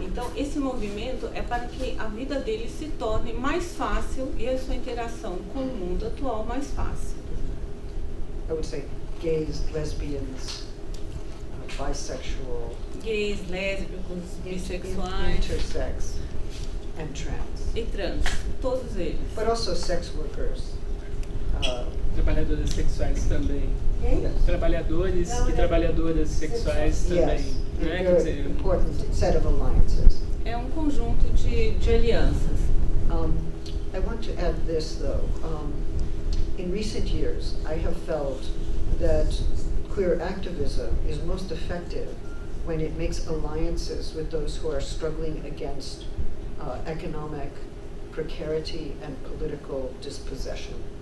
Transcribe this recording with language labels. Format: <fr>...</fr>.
<pt>Então, esse movimento é para que a vida deles se torne mais fácil e a sua interação com o mundo atual mais fácil.</pt> <en>I would say gays, lesbians, bisexual,</en> <pt>gays, lésbicos, bissexuais,</pt> <en>intersex, and trans.</en> <pt>E trans, todos eles.</pt> <en>But also sex workers.</en> <pt>Trabalhadoras sexuais também.</pt> <en>Yes.</en> <pt>Trabalhadores e trabalhadoras sexuais também.</pt> <en>Yes.</en> <pt>Né? Quer dizer,</pt> <en>important set of alliances.</en> <pt>É um conjunto de alianças.</pt> <en>I want to add this though. In recent years, I have felt that queer activism is most effective when it makes alliances with those who are struggling against economic precarity and political dispossession.</en>